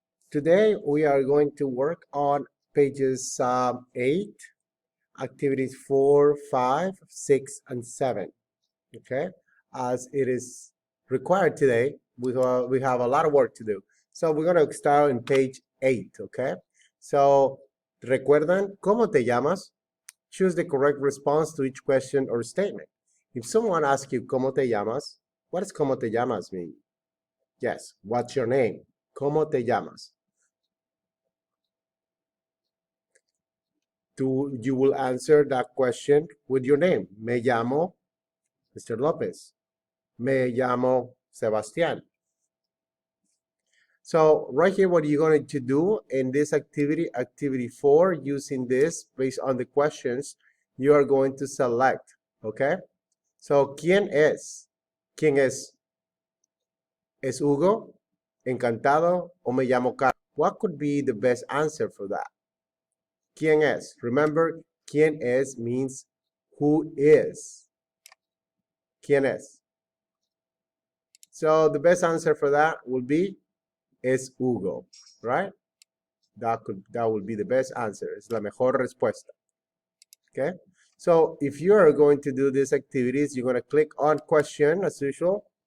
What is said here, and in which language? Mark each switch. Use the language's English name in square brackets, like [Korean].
[English] Today we are going to work on pages 8, activities 4, 5, 6, and 7. Okay? As it is required today, we have a lot of work to do. So we're going to start on page 8. Okay? [Spanish] So, ¿recuerdan cómo te llamas? [English] Choose the correct response to each question or statement. If someone asks you [Spanish] cómo te llamas, [English] what does cómo te llamas mean? Yes, what's your name? [Spanish] ¿Cómo te llamas? [English] You will answer that question with your name. [Spanish] Me llamo Mr. Lopez. Me llamo Sebastián. [English] So right here, what you're going to do in this activity, activity 4, using this based on the questions, you are going to select, okay? [Spanish] So, ¿quién es? ¿Quién es? ¿Es Hugo? ¿Encantado? ¿O me llamo Carlos? [English] What could be the best answer for that? [Spanish] ¿Quién es? [English] Remember, [Spanish] ¿quién es [English] means who is. [Spanish] ¿Quién es? [English] So the best answer for that would be [Spanish] es Hugo, [English] right? That would be the best answer. [Spanish] Es la mejor respuesta. [English] Okay? So if you are going to do these activities, you're going to click on question as usual.